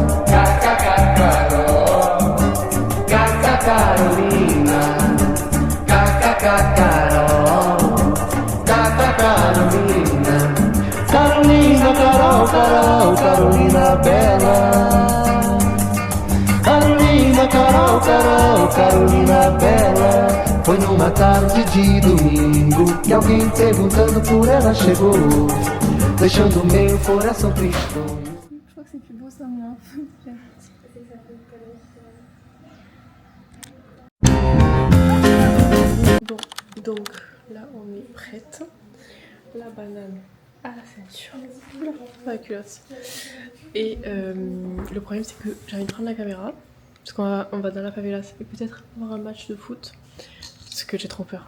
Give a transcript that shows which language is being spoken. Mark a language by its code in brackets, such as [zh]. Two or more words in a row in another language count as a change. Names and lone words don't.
[pt] Carol, Carolina, Carol, Carolina, Carolina, Carol, Carol, Carolina Bela. Carolina, Carol, Carol, Carolina Bela. Foi numa tarde de domingo que alguém perguntando por ela chegou, deixando meu coração tristonho. [fr] Je crois que c'est plus beau sans moi. Bon, donc là on est prête. La banane à la ceinture, la culotte. Et le problème c'est que j'ai envie de prendre la caméra parce qu'on va dans la favela et peut-être voir un match de foot parce que j'ai trop peur.